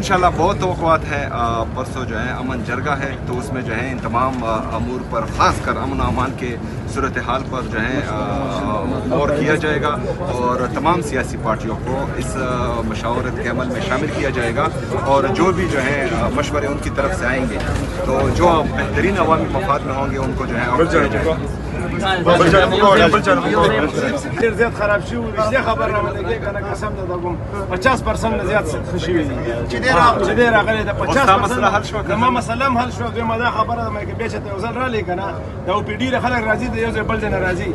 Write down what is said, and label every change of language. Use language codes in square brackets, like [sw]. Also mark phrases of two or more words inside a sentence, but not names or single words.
[ur] انشاءاللہ بہت توقعات ہے. پرسوں جو ہے امن جرگہ ہے تو اس میں جو ہے ان تمام امور پر, خاص کر امن و امان کے صورتحال پر جو ہے غور کیا جائے گا اور تمام سیاسی پارٹیوں کو اس مشاورت کے عمل میں شامل کیا جائے گا اور جو بھی جو ہے مشورے ان کی طرف سے آئیں گے تو جو بہترین عوامی مفاد میں ہوں گے ان کو جو ہے [ps] ډېر زیات خراب شوي وو. رښتیا خبر راولګېږي که نه قسم ته درکوم 50% نه زیات ښه شوي دي چې دی راغلی د 50% زما مسله هم حل شوه. دویمه دا خبره ده که بیا چې ته یو ځل رالې که نه دا او پي ډي خلک راځي د یو ځای بل ځای نه راځي.